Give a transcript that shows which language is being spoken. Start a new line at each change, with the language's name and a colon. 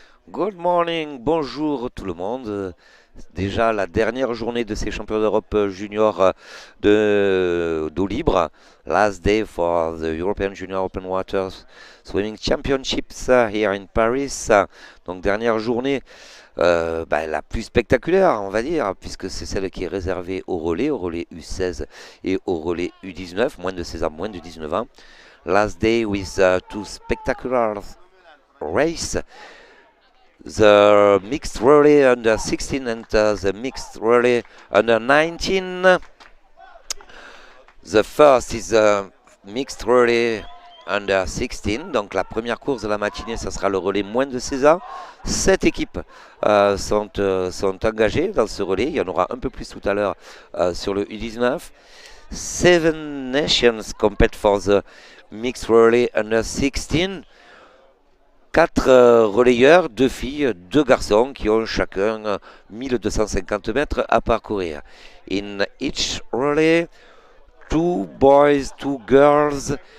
English: Good morning,
French: bonjour tout le monde. Déjà la dernière journée de ces championnats d'Europe junior d'eau libre.
English: Last day for the European Junior Open Waters Swimming Championships here in Paris.
French: Donc dernière journée la plus spectaculaire, on va dire, puisque c'est celle qui est réservée au relais U16 et au relais U19, moins de 16 ans, moins de 19 ans.
English: Last day with two spectacular races. The mixed relay under 16 and the mixed relay under 19. The first is the mixed relay under 16.
French: Donc la première course de la matinée, ça sera le relais moins de 16 ans. 7 équipes sont engagées dans ce relais. Il y en aura un peu plus tout à l'heure sur le U19.
English: 7 nations compete for the mixed relay under 16.
French: 4 relayeurs, 2 filles, 2 garçons qui ont chacun 1250 mètres à parcourir.
English: In each relay, 2 boys, 2 girls.